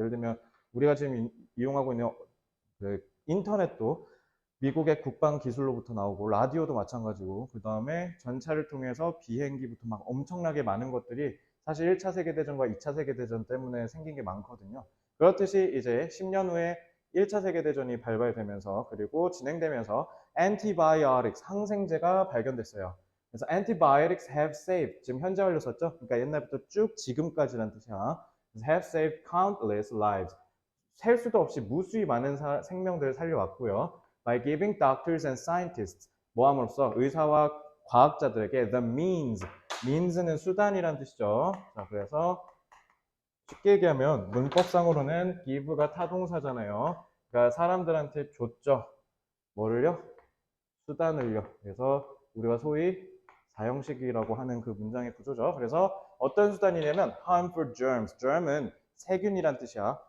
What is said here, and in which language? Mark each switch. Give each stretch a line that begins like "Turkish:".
Korean: 예를 들면 우리가 지금 이용하고 있는 그 인터넷도 미국의 국방 기술로부터 나오고 라디오도 마찬가지고 그 다음에 전차를 통해서 비행기부터 막 엄청나게 많은 것들이 사실 1차 세계대전과 2차 세계대전 때문에 생긴 게 많거든요. 그렇듯이 이제 10년 후에 1차 세계대전이 발발되면서 그리고 진행되면서 antibiotics, 항생제가 발견됐어요. 그래서
English: antibiotics have saved,
Korean: 지금 현재 완료 썼죠? 그러니까 옛날부터 쭉 지금까지라는 뜻이야.
English: have saved countless lives.
Korean: 셀 수도 없이 무수히 많은 생명들을 살려왔고요.
English: By giving doctors and scientists,
Korean: 모함으로써 의사와 과학자들에게
English: the means는
Korean: 수단이란 뜻이죠. 자, 그래서 쉽게 얘기하면 문법상으로는 give가 타동사잖아요. 그러니까 사람들한테 줬죠. 뭐를요? 수단을요. 그래서 우리가 소위 사형식이라고 하는 그 문장의 구조죠. 그래서 어떤 수단이냐면
English: harmful germs.
Korean: germ은 세균이란 뜻이야.